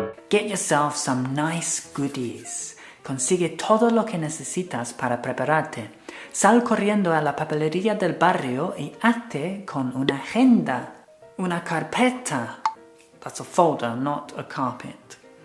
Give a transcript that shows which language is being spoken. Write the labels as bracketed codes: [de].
[en] Get yourself some nice goodies. [es] Consigue todo lo que necesitas para prepararte. Sal corriendo a la papelería del barrio y hazte con una agenda, una carpeta. [en] That's a folder, not a carpet.